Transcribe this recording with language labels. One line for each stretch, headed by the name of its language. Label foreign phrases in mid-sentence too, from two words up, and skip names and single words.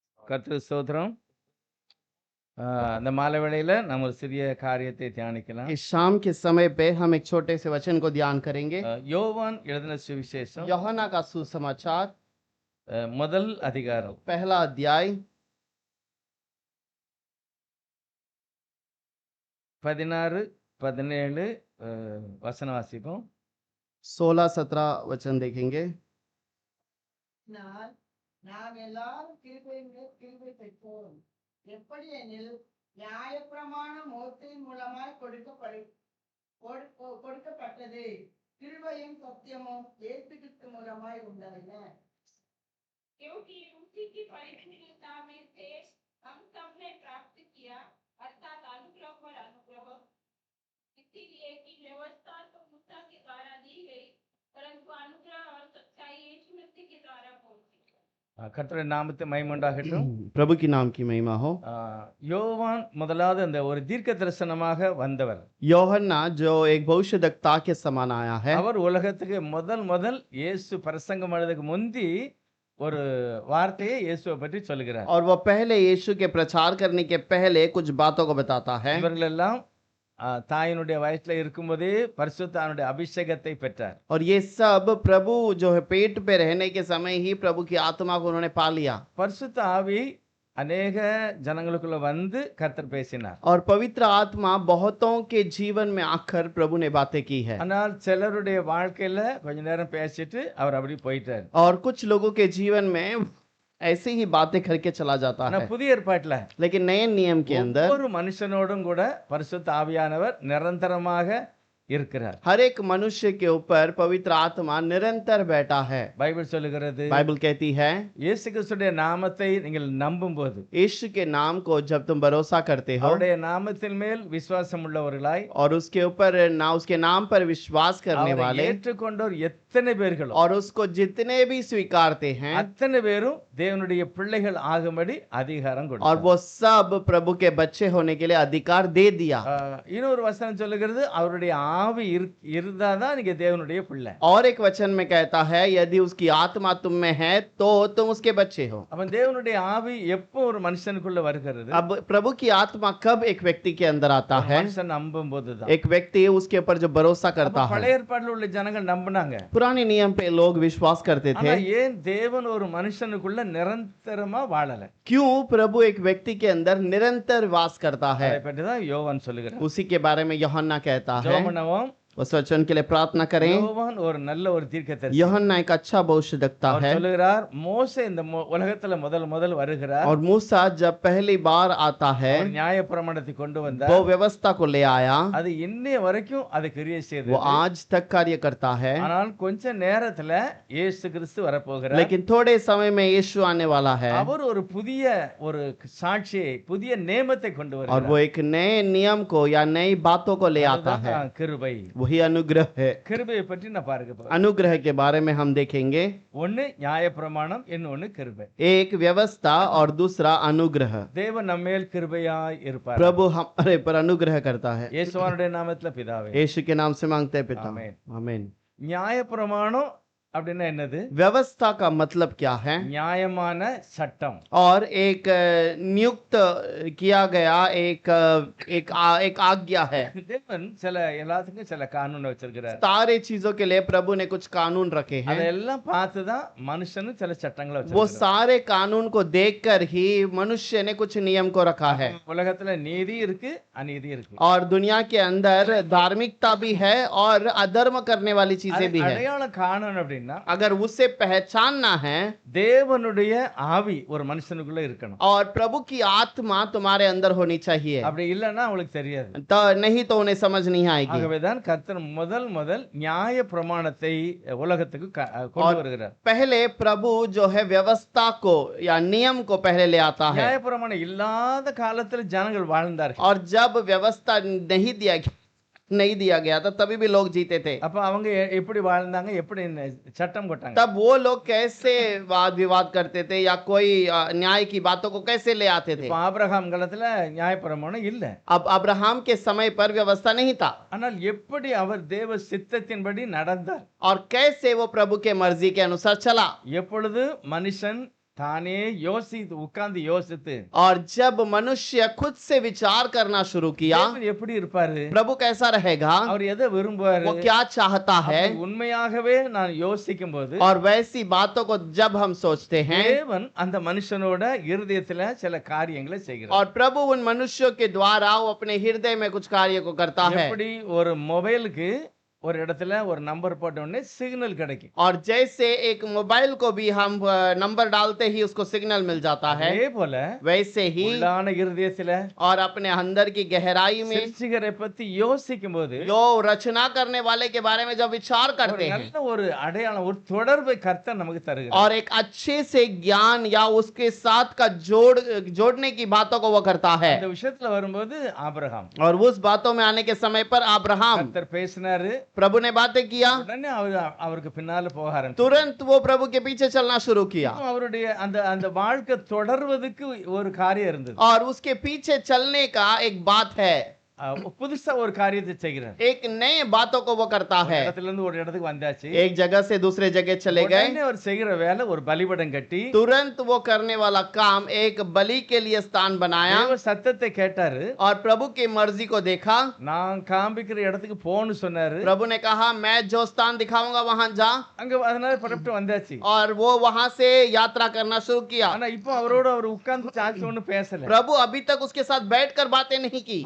Tamil: கர்த்தருக்கு ஸ்தோத்திரம். இந்த மாலை வேளையில நம்ம ஒரு சிறிய காரியத்தை தியானிக்கலாம்.
Hindi: इस शाम के समय पे हम एक छोटे से वचन को ध्यान करेंगे।
Tamil: யோவான் எழுதின சுவிசேஷம்
Hindi: यूहन्ना का सुसमाचार
Tamil: முதல் அதிகாரம்
Hindi: पहला अध्याय
Tamil: 16, 17 வசனம் வாசிப்போம்.
Hindi: 16-17 वचन देखेंगे।
Tamil: நாம் எல்லாரும் கிருபை பெற்றோம். எப்படி எனில் நியாயப்பிரமாணம் மோசேயின் மூலமாய் கொடுக்கப்பட்டது, கிருபையும் சத்தியமும் இயேசு கிறிஸ்து மூலமாய் உண்டாயின.
Hindi: क्योंकि उसी की परिपूर्णता में से हम सब ने प्राप्त किया, अर्थात अनुग्रह पर अनुग्रह। इसीलिए कि व्यवस्था तो मूसा के द्वारा दी गई, परंतु अनुग्रह और सच्चाई यीशु मसीह के द्वारा पहुंची।
Tamil: கர்த்தருடைய நாமத்தை மகிமையுண்டாகட்டும்.
Hindi: प्रभु की नाम की महिमा हो।
Tamil: யோவான் முதலாவது அந்த ஒரு தீர்க்க தரிசனமாக வந்தவர்.
Hindi: यूहन्ना जो एक भविष्यद्वक्ता के समान आया है,
Tamil: அவர் உலகத்துக்கு முதல் இயேசு பிரசங்கம் பண்ணதுக்கு முந்தி ஒரு வார்த்தையை இயேசுவை பற்றி சொல்லுகிறார்.
Hindi: और वो पहले यीशु के प्रचार करने के पहले कुछ बातों को बताता है।
Tamil: இவர்கள் எல்லாம் தாயினுடைய வயசுல இருக்கும்போதே பரிசுத்தாவினுடைய அபிஷேகத்தை பெற்றார்.
Hindi: और ये सब प्रभु जो है पेट पे रहने के समय ही प्रभु की आत्मा को उन्होंने पा लिया।
Tamil: பரிசுத்த ஆவி அநேக ஜனங்களுக்குள்ள வந்து கர்த்தர் பேசினார்.
Hindi: और पवित्र आत्मा बहुतों के जीवन में आकर प्रभु ने बातें की है।
Tamil: ஆனால் சிலருடைய வாழ்க்கையில கொஞ்ச நேரம் பேசிட்டு அவர் அப்படி போயிட்டார்.
Hindi: और कुछ लोगों के जीवन में ऐसे ही बातें करके चला जाता
Tamil: ஆனா
Hindi: है।
Tamil: புதிய ஏற்பாட்டுல
Hindi: लेकिन नए नियम के अंदर
Tamil: ஒவ்வொரு மனுஷனோடும் கூட பரிசுத்த ஆவியானவர் நிரந்தரமாக இருக்கிறார்.
Hindi: हर एक मनुष्य के ऊपर पवित्र आत्मा निरंतर बैठा है।
Tamil: பைபிள் சொல்லுகிறது,
Hindi: बाइबल कहती है,
Tamil: இயேசு கிறிஸ்துடைய நாமத்தை நீங்கள் நம்பும்போது,
Hindi: यीशु के नाम को जब तुम भरोसा करते हो
Tamil: அவருடைய நாமத்தின் மேல் விசுவாசம் உள்ளவர்களாய்,
Hindi: और उसके ऊपर उसके नाम पर विश्वास करने
Tamil: அவரை
Hindi: वाले
Tamil: ஏற்றுக்கொண்டோர் எத்தனை பேர்களோ
Hindi: और उसको जितने भी स्वीकारते हैं,
Tamil: அத்தனை பேரும் தேவனுடைய பிள்ளைகள் ஆகும்படி அதிகாரம்
Hindi: और
Tamil: கொடுத்தார்.
Hindi: वो सब प्रभु के बच्चे होने के लिए अधिकार दे दिया।
Tamil: இன்னொரு வசனம் சொல்லுகிறது, அவருடைய ஆவி இருந்தாதான் நீங்க தேவனுடைய பிள்ளை.
Hindi: और एक वचन में कहता है, यदि उसकी आत्मा तुम में है तो तुम उसके बच्चे हो।
Tamil: அப்ப தேவனுடைய ஆவி எப்போ ஒரு மனுஷனுக்குள்ள வருகிறது?
Hindi: अब प्रभु की आत्मा कब एक व्यक्ति के अंदर आता है?
Tamil: மனுஷன் நம்பும் போதுதான்.
Hindi: एक व्यक्ति उसके ऊपर जो भरोसा करता है।
Tamil: பழைய ஏற்பாட்டில் உள்ள ஜனங்கள் நம்பினாங்க.
Hindi: पुराने नियम पे लोग विश्वास करते
Tamil: ஆனா
Hindi: थे।
Tamil: ஏன் தேவன் ஒரு மனுஷனுக்குள்ள நிரந்தரமா வாழல?
Hindi: क्यों प्रभु एक व्यक्ति के अंदर निरंतर वास करता है?
Tamil: அதை பற்றி தான் யோவான் சொல்லுகிறார்.
Hindi: उसी के बारे में यूहन्ना कहता है।
Tamil: ஜெபம் பண்ணுவோம்.
Hindi: उस वचन के लिए प्रार्थना करें।
Tamil: யோவான் ஒரு நல்ல ஒரு தீர்க்கதரிசி.
Hindi: यूहन्ना एक अच्छा भविष्यद्वक्ता
Tamil: அவர்
Hindi: है।
Tamil: சொல்லுகிறார், மோசே இந்த உலகத்துல முதல் வருகிறார்.
Hindi: और मूसा जब पहली बार आता है,
Tamil: அவர் நியாயப்பிரமாணத்தை கொண்டு வந்தார்.
Hindi: वो व्यवस्था को ले आया।
Tamil: அது இன்னைய வரைக்கும் அது கிரியை
Hindi: वो
Tamil: செய்தது.
Hindi: आज तक कार्य करता है।
Tamil: ஆனால் கொஞ்ச நேரத்துல இயேசு கிறிஸ்து வரப்போகிறார்.
Hindi: लेकिन थोड़े समय में यीशु आने वाला है
Tamil: அவர் ஒரு புதிய ஒரு சாட்சியை, புதிய நியமத்தை கொண்டு
Hindi: और
Tamil: வருகிறார்.
Hindi: वो एक नए नियम को या नई बातों को ले आता है।
Tamil: அதுதான் கிருபை.
Hindi: वही अनुग्रह है।
Tamil: கிருபையை பற்றி நான் பாருங்க.
Hindi: अनुग्रह के बारे में हम देखेंगे।
Tamil: ஒன்னு நியாயப்பிரமாணம், இன்னொன்னு கிருபை.
Hindi: एक व्यवस्था और दूसरा अनुग्रह।
Tamil: தேவன் நம்மேல் கிருபையாய் இருப்பார்.
Hindi: प्रभु हमारे पर अनुग्रह करता है।
Tamil: இயேசுவானுடைய நாமத்துல பிதாவே.
Hindi: यीशु के नाम से मांगते हैं पिता। आमीन। आमीन।
Tamil: நியாயப்பிரமாணம் அப்படின்னா என்னது?
Hindi: व्यवस्था का मतलब क्या है?
Tamil: நியாயமான சட்டம்.
Hindi: और एक नियुक्त किया गया एक आज्ञा है।
Tamil: தேவன் சில எல்லாத்துக்கும் சில கானூன் வச்சிருக்கிறார்.
Hindi: सारे चीजों के लिए प्रभु ने कुछ कानून रखे हैं।
Tamil: அதெல்லாம் பார்த்துதான் மனுஷனும் சில சட்டங்களை
Hindi: वो
Tamil: வச்சிருக்கிறார்.
Hindi: सारे कानून को देखकर ही मनुष्य ने कुछ नियम को रखा है।
Tamil: உலகத்துல நீதி இருக்கு, அநீதி இருக்கு.
Hindi: और दुनिया के अंदर धार्मिकता भी है और अधर्म करने वाली चीजें भी है।
Tamil: அடையாளம் காணணும் அப்படின்னா
Hindi: अगर उसे पहचानना है,
Tamil: தேவனுடைய ஆவி ஒரு மனுஷனுக்குள்ள இருக்கணும்.
Hindi: और प्रभु की आत्मा तुम्हारे अंदर होनी चाहिए,
Tamil: அப்படி இல்லைன்னா அவங்களுக்கு தெரியாது.
Hindi: तो नहीं तो उन्हें समझ नहीं आएगी।
Tamil: ஆகவேதான் கர்த்தர் முதல் நியாய பிரமாணத்தை உலகத்துக்கு கொண்டு வருகிறார்.
Hindi: पहले प्रभु जो है व्यवस्था को या नियम को पहले ले आता है।
Tamil: நியாய பிரமாணம் இல்லாத காலத்துல ஜனங்கள் வாழ்ந்தார்கள்.
Hindi: और जब व्यवस्था नहीं दिया गया था तभी भी लोग जीते थे।
Tamil: அப்ப அவங்க எப்படி வாழ்ந்தாங்க, எப்படி சட்டம் போட்டாங்க?
Hindi: तब वो लोग कैसे वाद विवाद करते थे या कोई न्याय की बातों को कैसे ले आते थे?
Tamil: இப்ப ஆபிரகாம் காலத்துல நியாய பிரமாணம் இல்ல.
Hindi: अब अब्राहम के समय पर व्यवस्था नहीं था।
Tamil: ஆனால் எப்படி அவர் தேவ சித்தத்தின்படி நடந்தார்?
Hindi: और कैसे वो प्रभु के मर्जी के अनुसार चला?
Tamil: எப்பொழுது மனுஷன் தானே யோசித்து உட்கார்ந்து யோசித்து
Hindi: और जब मनुष्य खुद से विचार करना शुरू किया,
Tamil: தேவன் எப்படி இருப்பாரு,
Hindi: प्रभु कैसा रहेगा,
Tamil: அவர் எதை விரும்புவாரு,
Hindi: वो क्या चाहता है,
Tamil: அப்படி உண்மையாகவே நான் யோசிக்கும் போது
Hindi: और वैसी बातों को जब हम सोचते हैं,
Tamil: தேவன் அந்த மனுஷனோட இருதயத்துல சில காரியங்களை செய்கிறார்.
Hindi: और प्रभु उन मनुष्यों के द्वारा वो अपने हृदय में कुछ कार्य को करता है।
Tamil: எப்படி ஒரு மொபைலுக்கு ஒரு இடத்துல ஒரு நம்பர் போட்ட உடனே சிக்னல் கிடைக்கும்,
Hindi: और जैसे एक मोबाइल को भी हम नंबर डालते ही उसको सिग्नल मिल जाता है,
Tamil: அதே போல
Hindi: वैसे ही
Tamil: உள்ளான இருதயத்துல
Hindi: और अपने अंदर की गहराई में
Tamil: சிருஷ்டிகரை பத்தி யோசிக்கும் போது
Hindi: जो रचना करने वाले के बारे में जब विचार
Tamil: ஒரு
Hindi: करते हैं,
Tamil: நல்ல ஒரு அடையாளம், ஒரு தொடர்பை கர்த்தர் நமக்கு தருகிறார்.
Hindi: और एक अच्छे से ज्ञान या उसके साथ का जोड़ने की बातों को वो करता है।
Tamil: இந்த விஷயத்துல வரும்போது ஆபிரகாம்
Hindi: और उस बातों में आने के समय पर अब्राहम,
Tamil: கர்த்தர் பேசினாரு,
Hindi: प्रभु ने बातें किया,
Tamil: உடனே அவருக்கு பின்னால போக ஆரம்பிச்சார்.
Hindi: तुरंत वो प्रभु के पीछे चलना शुरू किया,
Tamil: அவருடைய அந்த அந்த வாழ்க்கை தொடர்வதற்கு ஒரு காரியம் இருந்தது.
Hindi: और उसके पीछे चलने का एक बात है,
Tamil: புதுசா ஒரு காரியத்தை செய்கிறார்.
Hindi: एक नए बातों को वो करता
Tamil: ஒரு
Hindi: है।
Tamil: இடத்துல இருந்து ஒரு இடத்துக்கு வந்தாச்சு,
Hindi: एक जगह से दूसरे जगह चले गए,
Tamil: உடனே அவர் செய்கிற வேலை ஒரு பலிபீடம் கட்டி
Hindi: तुरंत वो करने वाला काम एक बलि के लिए स्थान बनाया,
Tamil: தேவ சத்தத்தை கேட்டாரு,
Hindi: और प्रभु की मर्जी को देखा।
Tamil: நான் காண்பிக்கிற இடத்துக்கு போன்னு சொன்னாரு,
Hindi: प्रभु ने कहा मैं जो स्थान दिखाऊंगा वहां जा,
Tamil: அங்க அதனால புறப்பட்டு வந்தாச்சு.
Hindi: और वो वहां से यात्रा करना शुरू किया।
Tamil: ஆனா இப்போ அவரோட அவர் உட்கார்ந்து சாட்சி ஒண்ணு பேசல.
Hindi: प्रभु अभी तक उसके साथ बैठकर बातें नहीं की,